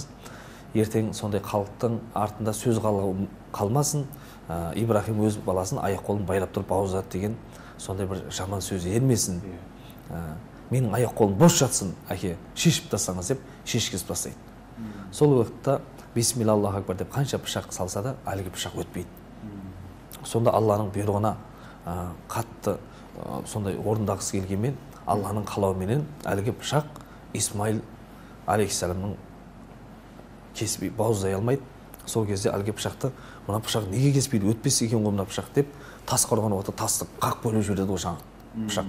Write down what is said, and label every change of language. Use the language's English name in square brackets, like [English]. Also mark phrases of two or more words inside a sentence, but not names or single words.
[Kazakh] Ертең сондай халықтың артында сөз қалмасын, Ибрахим өз баласын аяқ қолын байлап тұрып бауыздады деген сондай бір жаман сөз ермесін. Менің аяқ қолым бос жатсын, әке, шешіп тастаңыз деп шешкізіп тастайды. Сол уақытта [Arabic] بسم الله الله أكبر [Kazakh] деп қанша пышақ салса да, әлгі пышақ өтпейді. Сонда Алланың бұйрығына қатты сондай орындағысы келгенмен, Алланың қалауыменен әлгі пышақ Исмаил алейхиссаламның кеспей бауыздай алмайды. Сол кезде әлгі пышақты, мына пышақ неге кеспейді, өтпес екен ғой мына пышақ деп, тас қорған уақытта тасты қақ бөліп жібереді ғой жаңағы пышақ.